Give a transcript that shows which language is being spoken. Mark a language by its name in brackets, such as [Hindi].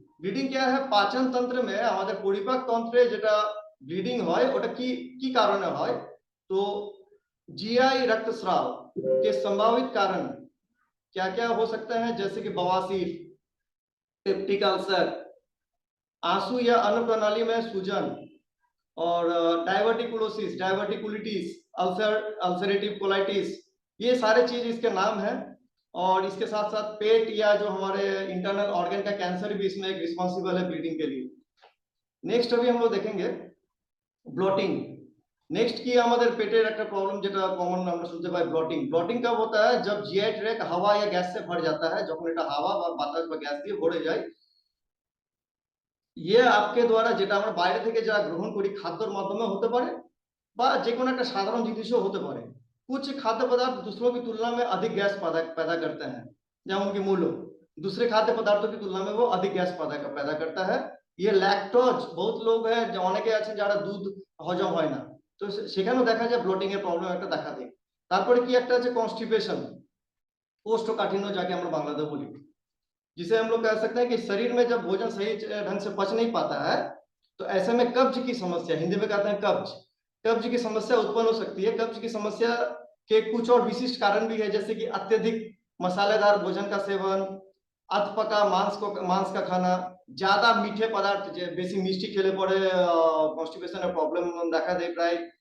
[Hindi] Bleeding क्या है, पाचन तंत्र में [Bangla] আমাদের পরিপাক তন্ত্রে যেটা ব্লিডিং হয় ওটা কি কারণে হয়, [Hindi] তো जीआई रक्तस्राव के संभावित कारण क्या क्या हो सकता है, जैसे कि बवासीर, पेप्टिक अल्सर, आंसू या अन्न प्रणाली में सूजन, और डायवर्टिकुलोसिस, डायवर्टिकुलिटिस, अल्सरेटिव कोलाइटिस, ये सारे चीज इसके नाम हैं। और इसके साथ साथ पेट या जो हमारे इंटरनल ऑर्गन का कैंसर भी इसमें एक रिस्पॉन्सिबल है ब्लीडिंग के लिए। नेक्स्ट अभी हम लोग देखेंगे ब्लॉटिंग। नेक्स्ट की हमारे पेटेर एक प्रॉब्लम [Bangla] যেটা কমন আমরা শুনতে পাই ব্লটিং। ব্লটিং [Hindi] कब होता है, जब जीआई ट्रैक्ट हवा या गैस से भर जाता है, [Bangla] যখন এটা হাওয়া বা বাতাস বা গ্যাস দিয়ে ভরে যায়, [Hindi] ये आपके द्वारा [Bangla] যেটা আমরা বাইরে থেকে যা গ্রহণ করি খাদ্যের মাধ্যমে হতে পারে বা যে কোনো একটা সাধারণ জিনিসও হতে পারে। [Hindi] कुछ खाद्य पदार्थ दूसरों की तुलना में अधिक गैस पैदा करते हैं, जैसे उनकी मूल्य दूसरे खाद्य पदार्थों की तुलना में वो अधिक गैस पैदा करता है। ये लैक्टोज, बहुत लोग हैं जो [Bangla] অনেকে আছে যারা দুধ হজম হয় না, তো সেখানেও দেখা যায় ব্লটিং এর প্রবলেম একটা দেখা দেয়। তারপরে কি একটা আছে কনস্টিপেশন, কোষ্ঠকাঠিন্য যাকে আমরা বাংলাতে বলি, [Hindi] जिसे हम लोग कह सकते हैं कि शरीर में जब भोजन सही ढंग से पच नहीं पाता है तो ऐसे में कब्ज की समस्या, हिंदी में कहते हैं कब्ज की समस्या उत्पन्न हो सकती है। कब्ज की समस्या के कुछ और विशिष्ट कारण भी है, जैसे कि अत्यधिक मसालेदार भोजन का सेवन, अधपका मांस का खाना, ज्यादा मीठे पदार्थ [Bangla] बेसी मिष्टी खेले पड़े कॉन्स्टिपेशन प्रॉब्लम দেখা দেয় প্রায়।